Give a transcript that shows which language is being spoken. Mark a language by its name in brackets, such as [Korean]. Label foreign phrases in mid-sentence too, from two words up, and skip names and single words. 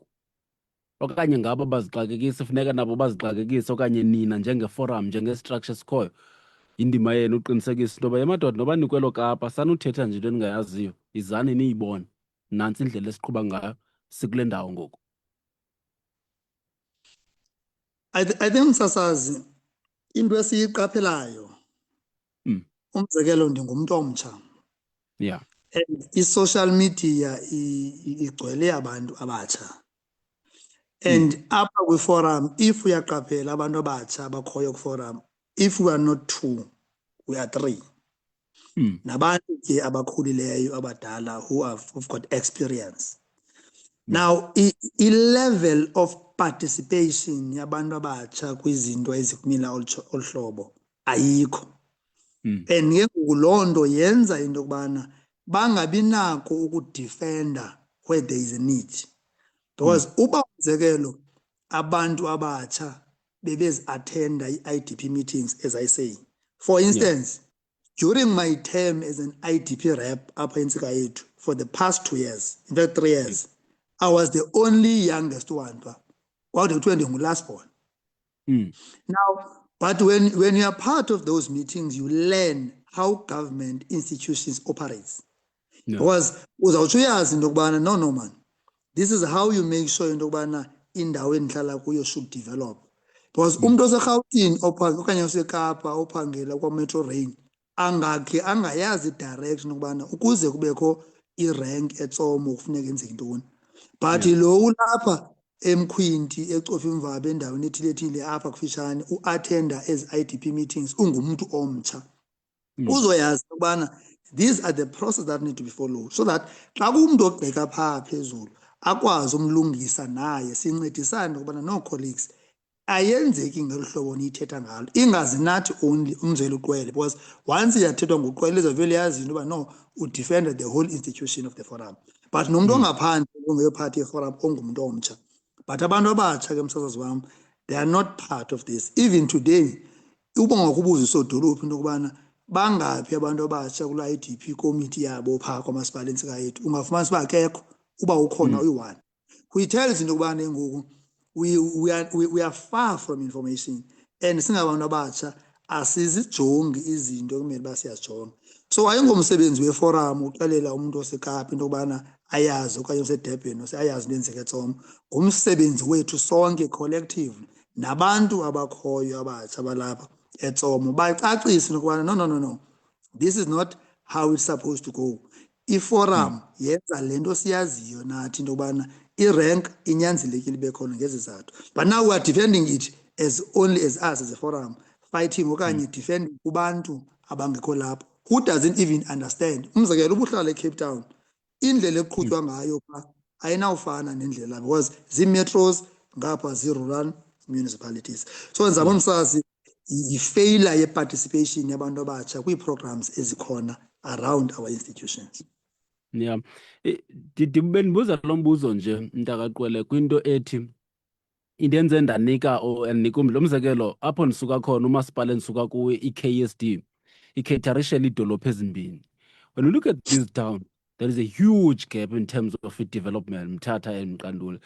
[Xhosa] Okanye ngabo bazixakekise funeka nabo bazixakekise okanye nina njengeforum njengestructure sikhoyo indima yenu uqinisekisa into yoba emadoda noba nikwelo kapa sanuthetha nje into eningayaziyo izani niyibone nantsi indlela esiqhuba ngayo sikule ndawo ngoku. [English] I think [Xhosa] msasazi into esiyiqaphelayo umzekelo ndingumntu omtsha. [English] Yeah. [Xhosa] And [English] i-social media [Xhosa] igcwele abantu abatsha. And apha kwi-forum if uyaqaphela abantu abatsha abakhoyo kwi-forum, [English] if we are not 2 we are 3. [Xhosa] Nabantu ke abakhulileyo abadala [English] who've got experience. [Xhosa] Now [English] i-level of participation [Xhosa] yabantu abatsha kwizinto ezikumila olhlobo ayikho. And ke loo nto yenza into yokubana bangabi nako ukudefenda [English] where there is a need. [Xhosa] Because uba umzekelo abantu abatsha bebezi-attenda [English] i-IDP meetings, as I say. For instance, during my term as an IDP rep apha entsika yethu for the past 2 years, in fact 3 years, I was the only youngest one. [Xhosa] kwawude kuthiwe [English] ndingu-last born. Mm. Now, but when you are part of those meetings, you learn how government institutions operates. Yeah. Because [Xhosa] uzawutsho uyazi into yokubana [English] no man, this is how you make sure [Xhosa] into yokubana indawo endihlala kuyo [English] should develop. [Xhosa] Because umntu oserhawutini okanye osekapa ophangela kwa-Metro Rail angakhe angayazi direction ukubana ukuze kubekho irank etsomo kufuneka enzeke ntoni. But lo ulapha eMkhwinti ecofa imvaba endaweni ethile apha kufitshane uattenda ezi [English] IDP meetings [Xhosa] ungumntu omtsha. Uzoyazi ukubana [English] these are the process that need to be followed, so that [Xhosa] xa kumntu ogqeka phaa phezulu akwazi umlungisa naye sincedisane ukubana no colleagues ayenzeki ngelu hlobo niyithetha ngalo, ingazi nathi only umzeli uqwele, [English] because once [Xhosa] iyathethwa nguqwele izavele yazi into yoba no udefenda [English] the whole institution of the forum. [Xhosa] But nomntu ongaphandle ongeyophathi yeforum ongumntu omtsha. But abantu abatsha ke msasazi wam, [English] they are not part of this. [Xhosa] Even today uba ngakubuza isodolophu into yokubana bangaphi abantu abatsha kula [English] IDP committee [Xhosa] yabo phaa kwamasipala entsika yethu, ungafumanisa uba akekho, uba ukhona uyi-one. [English] Which tells [Xhosa] into yokubana ngoku [English] we are far from information, [Xhosa] and singabantu abatsha asizijongi izinto ekumele uba siyazijonga. So ayingomsebenzi weforum uxelela umuntu osekapa into yokubana ayazi okanye oseDurban ayazi into enzeka eTsomo. Ngumsebenzi wethu sonke collective nabantu abakhoyo abatsha balapha eTsomo bacacise ukubana [English] no, this is not how it's supposed to go. [Xhosa] Iforum yenza lento siyaziyo nathi into yokubana irank inyanzelekile ibe khona ngezizathu. [English] But now we are defending it as only as us as a forum, fighting okanye defending [Xhosa] kubantu abangekho lapho [English] who doesn't even understand. [Xhosa] Umzekelo ubuhlala eCape Town, indlela eqhutywa ngayo pha ayinawufana nendlela, because zii-metros ngapha [English] zii-rural municipalities. [Xhosa] So nzaba msazi yi-failure ye-participation yabantu abatsha kwii-programs ezikhona [English] around our institutions. Yeah. [Xhosa] Bendibuza lo mbuzo nje mntakaqwele kwinto ethi indenze ndanika ndikumlo umzekelo apho ndisuka khona umasipala endisuka kuwo i-KSD ikheitharishela iidolophu ezimbini. [English] When you look at this town, there is a huge gap in terms of development, Mthatha and Mqanduli.